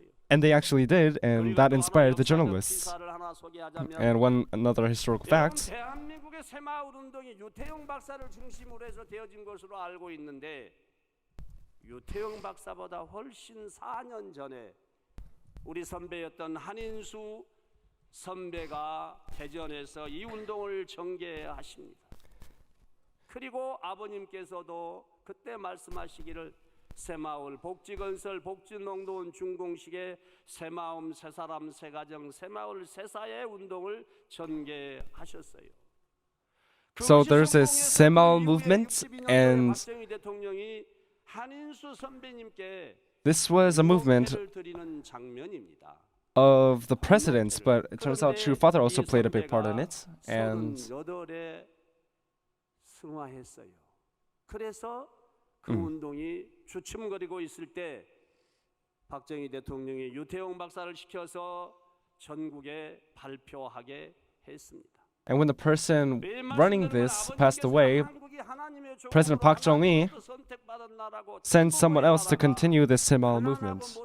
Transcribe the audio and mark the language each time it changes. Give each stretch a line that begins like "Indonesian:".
English: And they actually did, and that inspired the journalists. And one another historical fact,
Korean: 대한민국의 새마을 운동이 유태용 박사를 중심으로 해서 되어진 것으로 알고 있는데 유태용 박사보다 훨씬 4년 전에 우리 선배였던 한인수 선배가 대전에서 이 운동을 전개하십니다. 그리고 아버님께서도 그때 말씀하시기를 새마을 복지건설 복지농도원 준공식에 새마음 새사람 새가정 새마을 새사의 운동을 전개하셨어요.
English: so there's this Semaul movement, and
Korean: 박정희 대통령이 한인수 선배님께
English: this was a movement
Korean: 를 드리는 장면입니다.
English: of the presidents, but it turns out True Father also played a big part in it. And
Korean: 38에 승화했어요. 그래서 그 운동이 주춤거리고 있을 때 박정희 대통령이 유태용 박사를 시켜서 전국에 발표하게 했습니다.
English: And when the person running this passed away, President Park Chung-hee sent someone else to continue this Semaul movement.